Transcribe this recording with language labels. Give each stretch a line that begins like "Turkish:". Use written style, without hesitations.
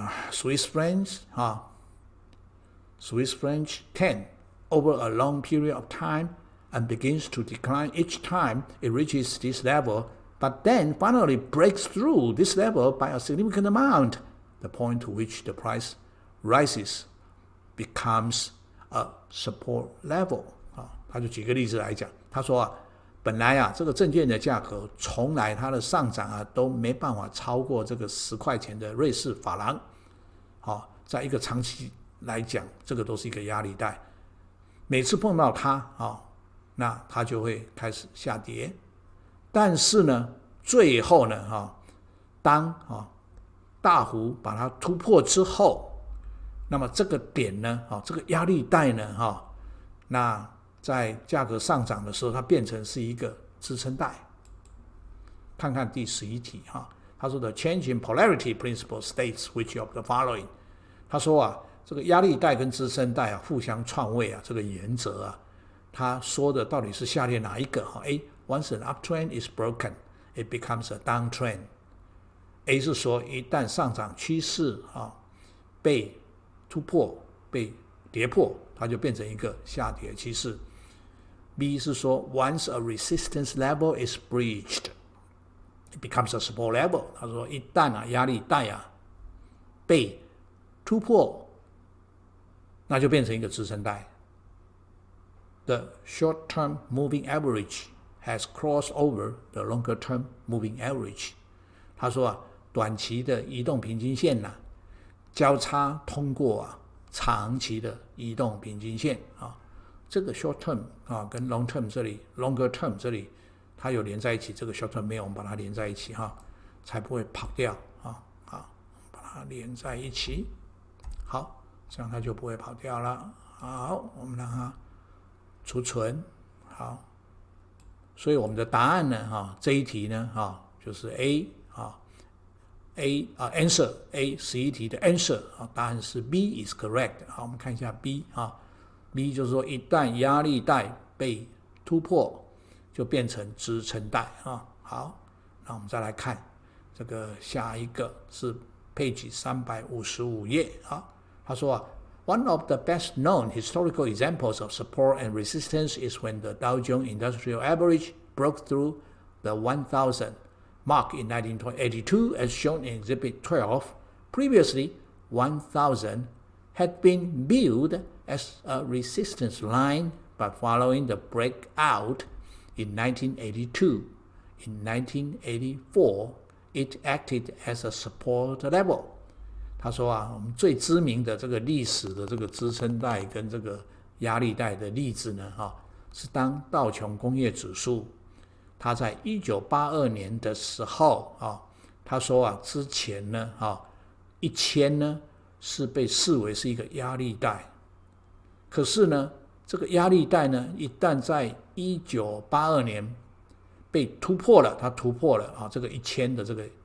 English: Swiss francs 10 over a long period of time and begins to decline each time it reaches this level, but then finally breaks through this level by a significant amount, the point to which the price rises becomes a support level。
Chinese: 他就举个例子来讲，他说本来这个证券的价格从来它的上涨都没办法超过这个10块钱的瑞士法郎在一个长期来讲，这个都是一个压力带，每次碰到它那它就会开始下跌。但是呢最后呢当大幅把它突破之后，那么这个点呢这个压力带呢那在价格上涨的时候，它变成是一个支撑带。看看第11题他说的
English: change in polarity principle states which of the following。
Chinese: 他说这个压力带跟支撑带互相篡位这个原则他说的到底是下列哪一个？A.
English: Once an uptrend is broken, it becomes a downtrend。
Chinese: A 是说一旦上涨趋势被突破、被跌破，它就变成一个下跌趋势。 B 是说
English: Once a resistance level is breached, it becomes a support level。
Chinese: 他说一旦压力带被突破，那就变成一个支撑带。
English: The short-term moving average has crossed over the longer-term moving average。
Chinese: 他说短期的移动平均线交叉通过长期的移动平均线这个 short term 跟 long term 这里 longer term 这里它有连在一起，这个 short term 没有，我们把它连在一起才不会跑掉把它连在一起，好，这样它就不会跑掉了。好，我们让它储存。好，所以我们的答案呢这一题呢就是 answer A 11题的 answer 答案是 B is correct。好，我们看一下 B B 就是说一旦压力带被突破，就变成支撑带好，那我们再来看这个下一个是 page 355页他说
English: One of the best known historical examples of support and resistance is when the Dow Jones Industrial Average broke through the 1,000 mark in 1982 as shown in Exhibit 12. Previously, 1,000 had been viewed as a resistance line, but following the breakout in 1982, in 1984, it acted as a support level.
Chinese: 他说我们最知名的这个历史的这个支撑带跟这个压力带的例子呢是当道琼工业指数它在1982年的时候他说啊，之前呢1000呢是被视为是一个压力带，可是呢这个压力带呢一旦在1982年被突破了，它突破了这个1000的这个